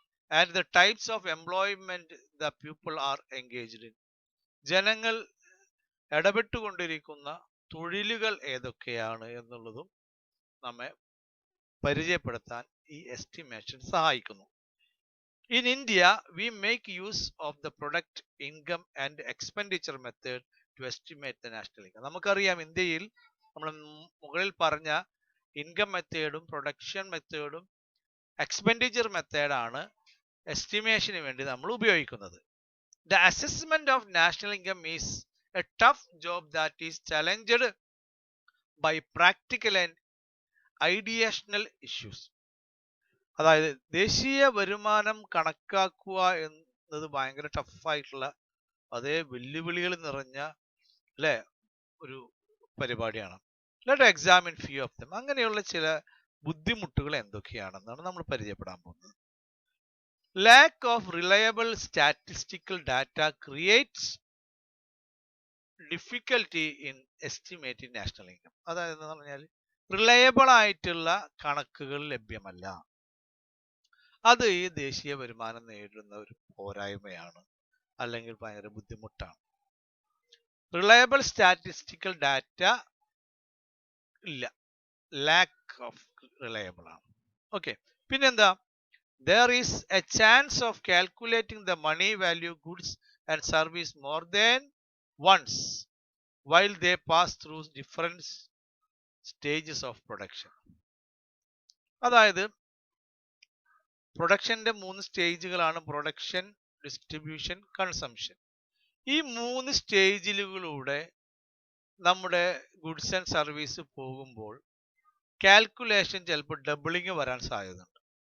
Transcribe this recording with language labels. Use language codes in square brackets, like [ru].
[en] and the types of employment the people are engaged in, [ml] ജനങ്ങൾ ഇടപെട്ടുകൊണ്ടിരിക്കുന്ന തൊഴിലുകൾ ഏതൊക്കെയാണ് എന്നുള്ളതും നമ്മെ പരിചയപ്പെടുത്താൻ ഈ എസ്റ്റിമേഷൻ സഹായിക്കുന്നു. [en] In India, we make use of the product income and expenditure method to estimate the national income. [ml] നമുക്കറിയാം, ഇന്ത്യയിൽ നമ്മൾ മുകളിൽ പറഞ്ഞ ഇൻകം മെത്തേഡും പ്രൊഡക്ഷൻ മെത്തേഡും എക്സ്പെൻഡിച്ചർ മെത്തേഡാണ് എസ്റ്റിമേഷന് വേണ്ടി നമ്മൾ ഉപയോഗിക്കുന്നത്. [en] The assessment of national income is a tough job that is challenged by practical and ideational issues. [ml] അതായത് ദേശീയ വരുമാനം കണക്കാക്കുക എന്നത് ഭയങ്കര ടഫായിട്ടുള്ള, അതേ വെല്ലുവിളികൾ നിറഞ്ഞ ഒരു പരിപാടിയാണ്. [en] Let examine few of them. [ml] അങ്ങനെയുള്ള ചില ബുദ്ധിമുട്ടുകൾ എന്തൊക്കെയാണെന്നാണ് നമ്മൾ പരിചയപ്പെടാൻ പോകുന്നത്. [en] Lack of reliable statistical data creates difficulty in estimating national income. [ml] അതായത് എന്ന് പറഞ്ഞാൽ റിലയബിൾ ആയിട്ടുള്ള കണക്കുകൾ ലഭ്യമല്ല. അത് ഈ ദേശീയ വരുമാനം നേരിടുന്ന ഒരു പോരായ്മയാണ്, അല്ലെങ്കിൽ ഭയങ്കര ബുദ്ധിമുട്ടാണ്. [en] Reliable statistical data ഇല്ല, lack of reliable ആണ്. [ml] ഓക്കെ, പിന്നെന്താ? [en] there is a chance of calculating the money value goods and service more than once while they pass through different stages of production. [ml] അതായത് പ്രൊഡക്ഷന്റെ 3 സ്റ്റേജുകളാണ്: പ്രൊഡക്ഷൻ, ഡിസ്ട്രിബ്യൂഷൻ, കൺസംഷൻ. ഈ 3 സ്റ്റേജിലൂടെ നമ്മുടെ goods and service പോകുമ്പോൾ calculation ചിലപ്പോൾ doubling വരാൻ സാധ്യതയുണ്ട്.